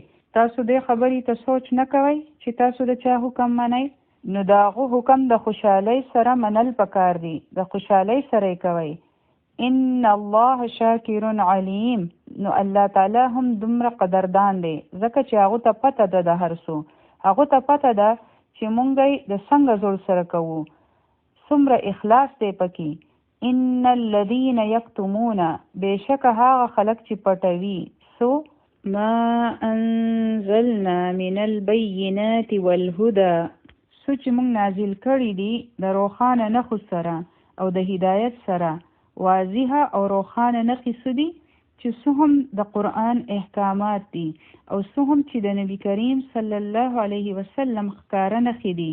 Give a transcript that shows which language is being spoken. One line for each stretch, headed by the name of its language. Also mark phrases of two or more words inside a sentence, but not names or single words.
Pashto: تاسو دې خبرې ته سوچ نه کوئ چې تاسو د چا حکم منئ، نو دا هغه حکم د خوشحالۍ سره منل پکار دي، د خوشحالۍ سره کوي.
Arabic: ان الله شاکر علیم.
Pashto: نو الله تعالی هم دومره قدردان دی، ځکه چې هغه ته پته ده د هر څه، هغه ته پته ده چې مونږ د څنګه زړه سره کوو، څومره اخلاص دی پکې.
Arabic: ان الذين يكتمون،
Pashto: بشک هغه خلک چې پټوي سو
Arabic: ما انزلنا من البينات والهدى،
Pashto: سو چې مونږ نازل کړي دي د روښانه نښو سره او د هدایت سره. واضحه او روښانه نښې څه دي؟ چې څه هم د قرآن احکامات دي او څه هم چې د نبی کریم
Arabic: صلی الله علیه وسلم
Pashto: ښکاره نښې دي.